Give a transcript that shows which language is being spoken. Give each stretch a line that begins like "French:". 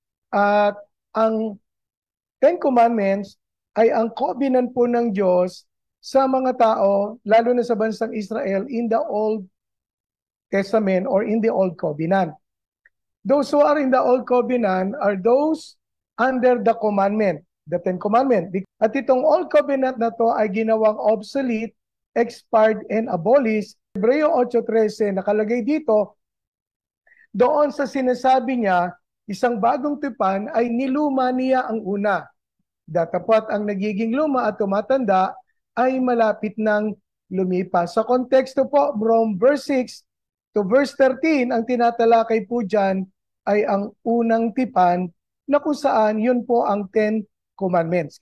Filipino: At ang Ten Commandments ay ang covenant po ng Diyos sa mga tao, lalo na sa bansang Israel,
English: in the Old Testament or in the Old Covenant. Those who are in the Old Covenant are those under the commandment, the Ten Commandment.
Filipino: At itong Old Covenant na to ay ginawang
English: obsolete, expired, and abolished.
Filipino: Hebreo 8:13, nakalagay dito, doon sa sinasabi niya, isang bagong tipan ay niluma niya ang una. Datapot ang nagiging luma at tumatanda ay malapit ng lumipas. Sa konteksto po,
English: from verse 6 to verse 13,
Filipino: ang tinatalakay po dyan ay ang unang tipan na kung saan yun po ang Ten Commandments.